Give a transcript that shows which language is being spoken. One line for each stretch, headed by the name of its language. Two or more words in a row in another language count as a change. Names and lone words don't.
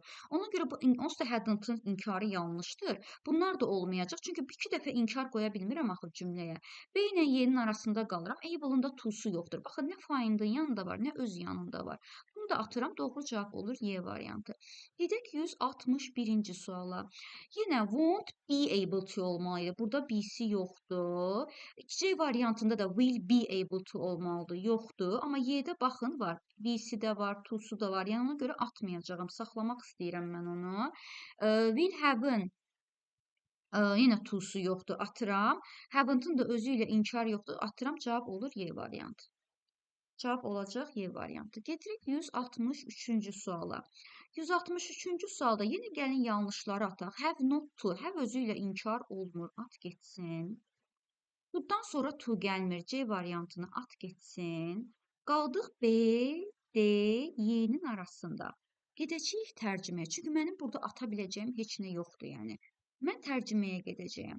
Azerbaijani: Ona görə bu onsuz da hadn't-ın inkarı yanlışdır. Bunlar da olmayacaq. Çünki iki dəfə inkar qoya bilmirəm axı cümləyə. B ilə Y-nin arasında qalıram. Able-ın da to'su yoxdur. Baxın, nə find'in yanında var, nə öz yanında var. Bunu da atıram. Doğru cavab olur Y variantı. Gedək 161-ci suala. Yenə
English: won't be able to
Azerbaijani: olmalıydı. Burada BC yoxdur. C variantında da
English: will be able to
Azerbaijani: olmalıdır. Yoxdur. Amma Y'də baxın var. BC-də var, to'su da var. Yəni ona görə atmayacağım. Saxlamaq istəyirəm mən onu.
English: Will have-
Azerbaijani: ın yenə to'su yoxdur. Atıram. Haven't-ın da özü ilə inkar yoxdur. Atıram. Cavab olur Y variantı. Cavab olacaq Y variantı. Gedirik 163-cü suala. 163-cü sualda yenə gəlin yanlışları ataq.
English: Have not to.
Azerbaijani: Have özü ilə inkar olmur. At getsin. Bundan sonra to gəlmir. C variantını at getsin. Qaldıq B, D, Y-nin arasında. Gedəcəyik tərcüməyə. Çünki mənim burada ata biləcəyim heç nə yoxdur, yəni. Mən tərcüməyə gedəcəyəm.